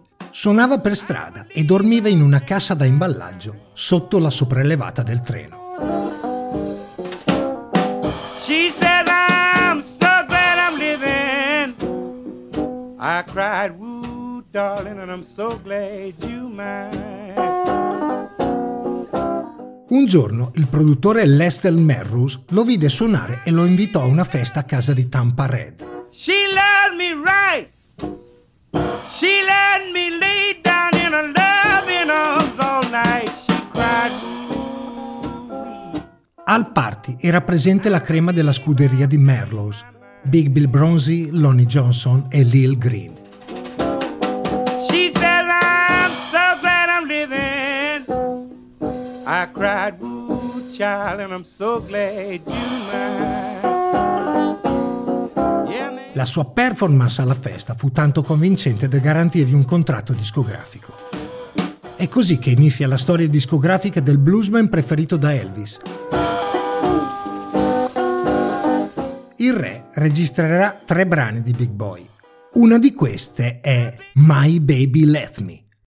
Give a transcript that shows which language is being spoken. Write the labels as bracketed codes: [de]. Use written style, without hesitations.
[it] Suonava per strada e dormiva in una cassa da imballaggio sotto la sopraelevata del treno. [en] She said, I'm so glad I'm living. I cried, woo, darling, and I'm so glad you mine. [it] Un giorno il produttore Lester Merrus lo vide suonare e lo invitò a una festa a casa di Tampa Red. [en] She loved me right. She let me lay down in her loving arms all night. She cried. [it] Al party era presente la crema della scuderia di Merrus, Big Bill Bronzy, Lonnie Johnson e Lil Green. [en] She said, I'm so glad I'm living. I cried, woo, child, and I'm so glad you're mine. [it] La sua performance alla festa fu tanto convincente da garantirgli un contratto discografico. È così che inizia la storia discografica del bluesman preferito da Elvis. Il re registrerà tre brani di Big Boy. Una di queste è My Baby Left Me.